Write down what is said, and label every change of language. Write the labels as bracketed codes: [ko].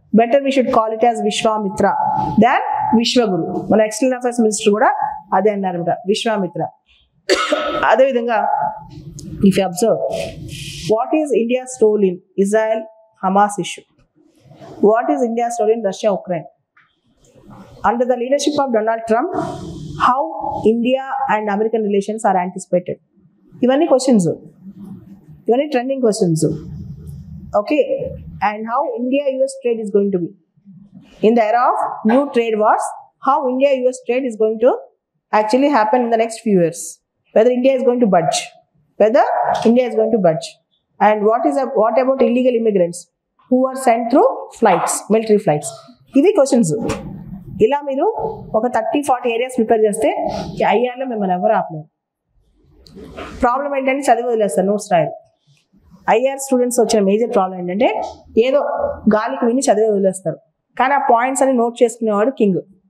[en] Better we should call it as Vishwamitra than Vishwaguru. [te] మన external affairs minister కూడా అదే అన్నారన్నమాట, విశ్వామిత్ర. అదేవిధంగా [en] If you observe, what is India's role in Israel Hamas issue? What is India's role in Russia Ukraine? Under the leadership of Donald Trump, how India and American relations are anticipated? [te] Ivanni questions, ivanni trending questions. [en] Okay, and how India-US trade is going to be in the era of new trade wars? How India-US trade is going to actually happen in the next few years? Whether India is going to budge? Whether India is going to budge? And what about illegal immigrants who are sent through flights, military flights? [te] Ivi questions. ఇలా మీరు ఒక 30-40 areas prepare చేస్తే ఐఆర్లో మిమ్మల్ని ఎవరు ఆపలేరు. Problem ఏంటంటే చదివి వదిలేస్తారు, నోట్స్ రాయరు. ఐఆర్ స్టూడెంట్స్ వచ్చిన మేజర్ ప్రాబ్లం ఏంటంటే ఏదో గాలికి విని చదివి వదిలేస్తారు, కానీ ఆ పాయింట్స్ అని నోట్ చేసుకునేవాడు కింగ్.